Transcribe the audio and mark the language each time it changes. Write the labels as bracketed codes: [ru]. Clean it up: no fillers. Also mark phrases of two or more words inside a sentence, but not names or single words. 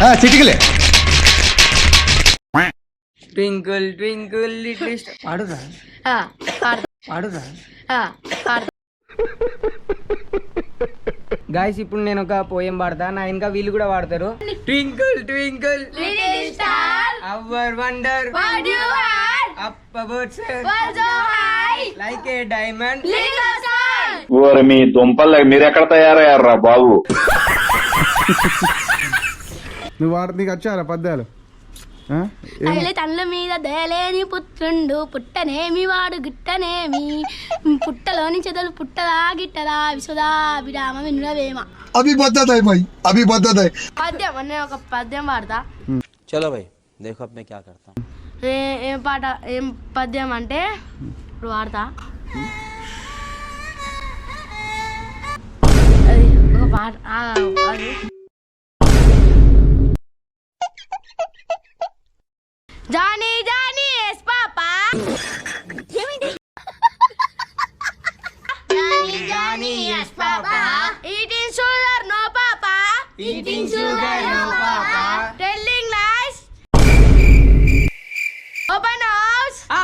[en] twinkle twinkle little star పాడురా. [te] గాయస్ ఇప్పుడు నేను ఒక పోయం పాడతా, నా ఇంకా వీళ్ళు కూడా వాడతారు. [en] twinkle twinkle little star our wonder what you are up about like a diamond little star. [te] ఓరి మీ దుంపలు మీరెక్కడ తయారయ్యారా బాబు? నీకు వచ్చారా పద్యాలు? తల్ల మీద దయలేని పుత్రుండు పుట్టనేమి వాడు గిట్టనేమి పుట్టలోని చెదలు పుట్టదా గిట్టదా విశ్వదాభిరామ వినురవేమ. పద్యం నేను ఒక పద్యం పాడతా. [hi] चलो भाई देखो अब मैं क्या करता. [te] ఏం పద్యం అంటే ఇప్పుడు వాడతా. ఒక పాట [en] Johny yes papa Johny yes papa eating sugar no papa telling lies open house